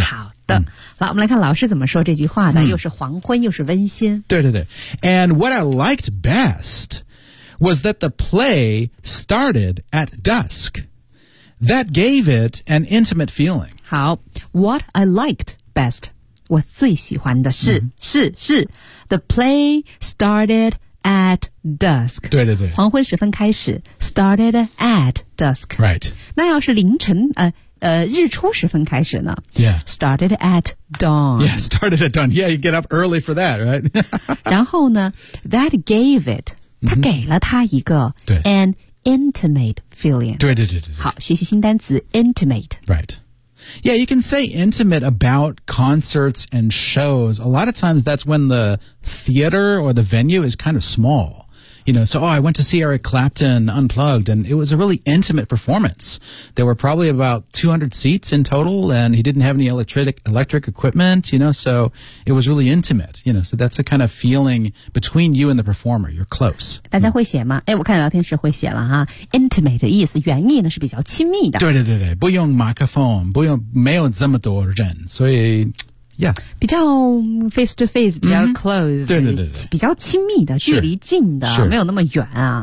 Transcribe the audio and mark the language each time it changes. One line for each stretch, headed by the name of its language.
Chinese: 好的，来，我们来看老师怎么说这句话呢？又是黄昏，又是温馨。
English: 对对对 ，And what I liked best was that the play started at dusk. That gave it an intimate feeling. 好 ，What I liked best.
Chinese: 我最喜欢的是、
English: mm-hmm. 是 The play started at dusk
Chinese: 对对对黄昏时分开始
English: Started at dusk Right
Chinese: 那要是凌晨日出时分开始呢
English: Yeah Started at dawn Yeah started at dawn Yeah you get up early for that right
Chinese: 然后呢
English: That gave it
Chinese: 它给了它一个、mm-hmm.
English: An intimate feeling
Chinese: 对对 对, 对, 对好学习新单词 intimate
English: RightYeah, you can say intimate about concerts and shows. A lot of times that's when the theater or the venue is kind of small. You know, so, oh, I went to see Eric Clapton Unplugged, and it was a really intimate performance. There were probably about 200 seats in total, and he didn't have any electric equipment, you know, so it was really intimate. You know, so that's the kind of feeling between you and the performer. You're close.
Chinese: 大家会写吗？哎，我看聊天室会写了哈。 Intimate 的意思原意呢是比较亲密的。对对对对，不用麦克风，不用没有这么多人，所以Yeah. 比较
English: face to face,
Chinese: 比较 close,、 mm-hmm. 对对对对比较亲密的、
English: sure.
Chinese: 距离近的、
English: sure.
Chinese: 没有那么远啊。